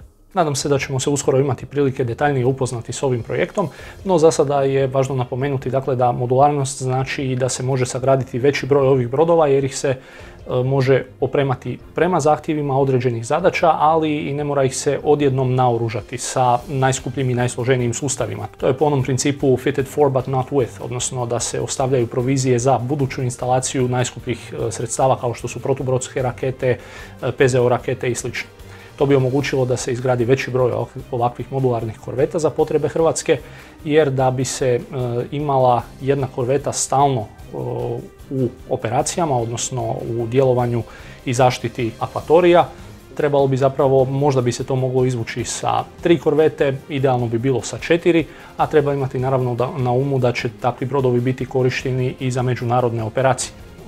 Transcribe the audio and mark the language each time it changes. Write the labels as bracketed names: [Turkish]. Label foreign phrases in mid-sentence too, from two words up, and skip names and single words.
[Croatian] Nadam se da ćemo se uskoro imati prilike detaljnije upoznati s ovim projektom, no za sada je važno napomenuti da modularnost znači i da se može sagraditi veći broj ovih brodova jer ih se može opremati prema zahtjevima određenih zadaća, ali i ne mora ih se odjednom naoružati sa najskupljim i najsloženijim sustavima. To je po onom principu [English] fitted for but not with, [Croatian] odnosno da se ostavljaju provizije za buduću instalaciju najskupljih sredstava kao što su protubrodske rakete, PZO rakete i sl. To bi omogućilo da se izgradi veći broj ovakvih modularnih korveta za potrebe Hrvatske, jer da bi se imala jedna korveta stalno u operacijama, odnosno u djelovanju i zaštiti akvatorija, trebalo bi zapravo, možda bi se to moglo izvući sa 3 korvete, idealno bi bilo sa 4, a treba imati naravno na umu da će takvi brodovi biti korišteni i za međunarodne operacije.